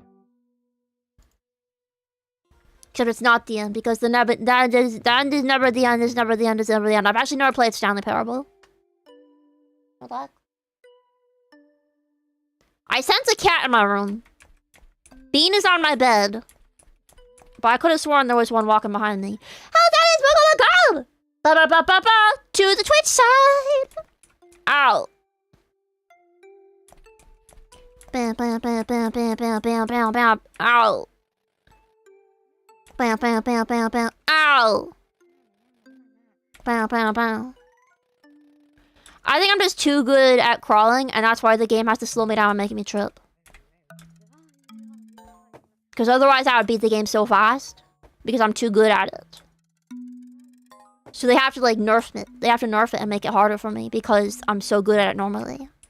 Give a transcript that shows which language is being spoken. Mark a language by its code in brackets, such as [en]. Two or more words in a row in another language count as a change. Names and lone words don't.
[en] Except it's not the end because the end is never the end. Is never the end. Is never the end. I've actually never played Stanley Parable. Hold on. I sense a cat in my room. Bean is on my bed. But I could have sworn there was one walking behind me. Oh, that is Wayneomatic! Ba-ba-ba-ba-ba! To the Twitch side! Ow. Bam, bam, bam, bam, bam, bam, bam, bam, bam. Ow. Bam, bam, bam, bam, bam. Ow. Bam, bam, bam. I think I'm just too good at crawling, and that's why the game has to slow me down and make me trip. Because otherwise I would beat the game so fast. Because I'm too good at it. So they have to like nerf it. They have to nerf it and make it harder for me because I'm so good at it normally.